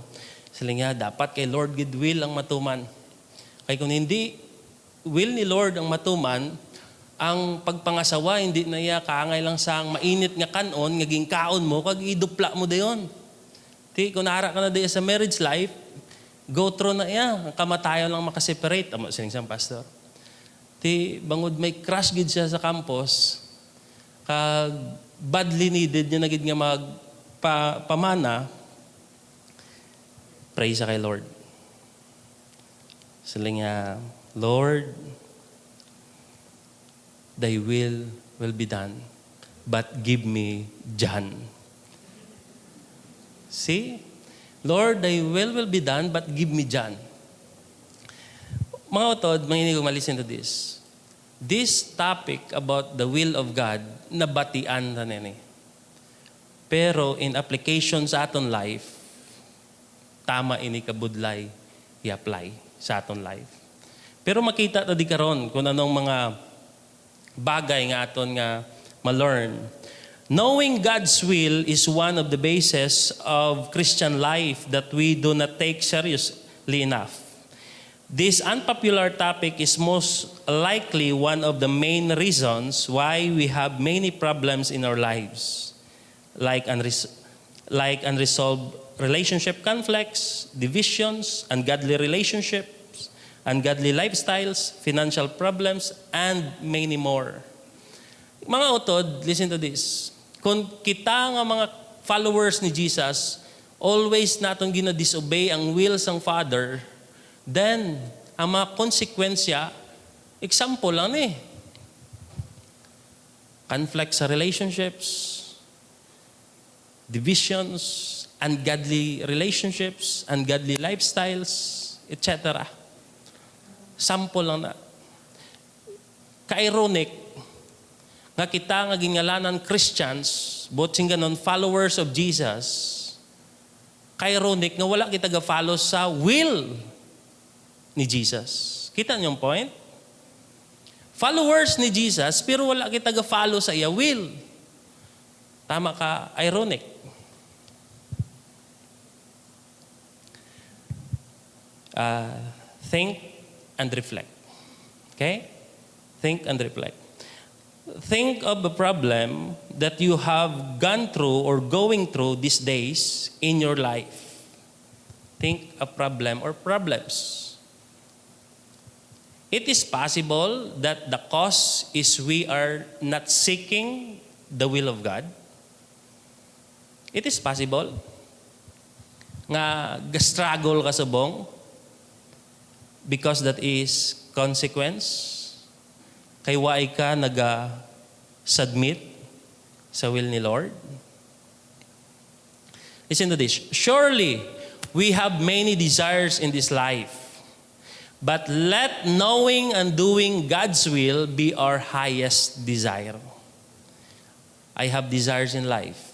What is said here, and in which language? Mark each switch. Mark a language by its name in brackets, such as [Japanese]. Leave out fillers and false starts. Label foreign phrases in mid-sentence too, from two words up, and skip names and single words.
[Hiligaynon] Siling niya, dapat kay Lord gid will ang matuman. Kay kung hindi will ni Lord ang matuman, ang pagpangasawa hindi na iya kaangay lang sang mainit nga kanon, ngaging kaon mo, kag idupla mo dayon. Ti kung nara ka na diya sa [English] marriage life, go through [Hiligaynon] na iya. Ang kamatayon lang makaseparate. Amo sining sang pastor. Ti bangod may crush gid siya sa campus, kag [English] badly needed [Hiligaynon] niya na gid nga pamana, pray sa kay Lord. Siling niya, [English] Lord, thy will be done, but give me John. See? Lord, thy will be done, but give me John. [Hiligaynon] Mga utod, manginig ko [English] ma-listen to this. This topic about the will of God, [Hiligaynon] nabatian na nini. Pero [English] in application [Hiligaynon] sa aton life, tama ini kabudlay i-apply sa aton life. Pero makita ta di karon kung anong mga bagay nga aton nga ma-learn. [English] Knowing God's will is one of the bases of Christian life that we do not take seriously enough. This unpopular topic is most likely one of the main reasons why we have many problems in our lives, like unresolved relationship conflicts, divisions, ungodly relationships, ungodly lifestyles, financial problems, and many more. [Hiligaynon] Mga utod, [English] listen to this. [Hiligaynon] Kung kita nga mga followers ni Jesus, always naton gina-disobey ang will sang Father, then ang mga konsekwensya, example lang conflict sa relationships, [English] divisions, ungodly relationships, ungodly lifestyles, etc. [Hiligaynon] Sample lang na. Ka-ironic, nga kita nga gingalanan Christians, both sing ganon, [English] followers of Jesus, [Hiligaynon] kay ironic nga wala kita ga-follow sa will ni Jesus. [Filipino] Kita niyo yung point? [Hiligaynon] Followers ni Jesus, pero wala kita ga-follow sa iya will. Tama ka, [English] ironic. Think and reflect. Okay? Think and reflect. Think of a problem that you have gone through or going through these days in your life. Think a problem or problems. It is possible that the cause is we are not seeking the will of God. It is possible [Hiligaynon] nga struggle ka subong [English] because that is consequence. [Hiligaynon] Kay waay ka naga-submit sa will ni Lord. [English] Listen to this. Surely, we have many desires in this life. But let knowing and doing God's will be our highest desire. I have desires in life.